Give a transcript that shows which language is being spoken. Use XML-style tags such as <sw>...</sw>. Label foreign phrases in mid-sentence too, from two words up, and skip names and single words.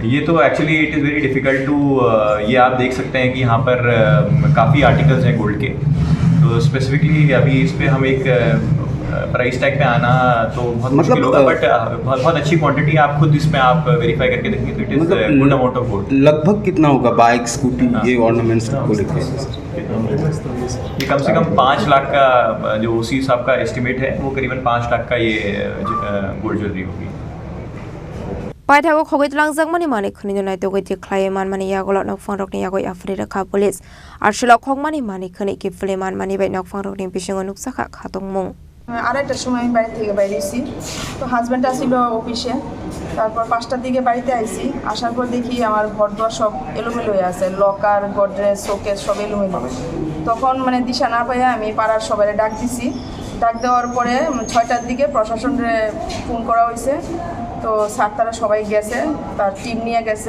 <hi>ये तो एक्चुअली</hi> <en>it is very difficult to,</en> <hi>ये आप देख सकते हैं कि यहाँ पर काफ़ी आर्टिकल्स हैं गोल्ड के, तो स्पेसिफिकली अभी इस पर हम एक</hi> <en>price tag</en> <hi>पे आना तो बहुत मुश्किल होगा, बट बहुत अच्छी क्वांटिटी आप खुद इसमें आप वेरीफाई करके देखेंगे तो</hi> <en>it is good amount of gold.</en> <hi>लगभग कितना होगा</hi> <en>bike scooty</en> <hi>ये ऑर्नामेंट्स को लेकर? ये कम से कम 5 लाख का जो OC साहब का एस्टिमेट है वो करीबन 5 लाख का ये</hi> <en>gold jewellery</en> <hi>होगी।</hi> <trp>Paitago khogoi Rangchakmani Mani Khoni no Naitugwi Tikhlaikha Mani Yakulo nokfangrokni yagoi Afrika police arshilo khogmani Mani Khoni ki Fleman Mani bai nokfangrokni bisingo nuksakha khatongmung</trp> <bn>আড়াইটার সময় আমি বাড়ি থেকে বাইরেছি তো হাজব্যান্ড আসছিল অফিসে, তারপর 5টার দিকে বাড়িতে আইছি। আসার পর দেখি আমার ঘর দুয়ার সব এলোমেলো হয়ে আছে, লকার গডরেজ শোকেস সব এলোমেলো। তখন মানে দিশা না পাইয়া আমি পাড়ার সবাই ডাক দিছি। ডাক দেওয়ার পরে 6টার দিকে প্রশাসনে ফোন করা হয়েছে, তো স্যার তারা সবাই গেছে, তার টিম নিয়ে গেছে।</bn>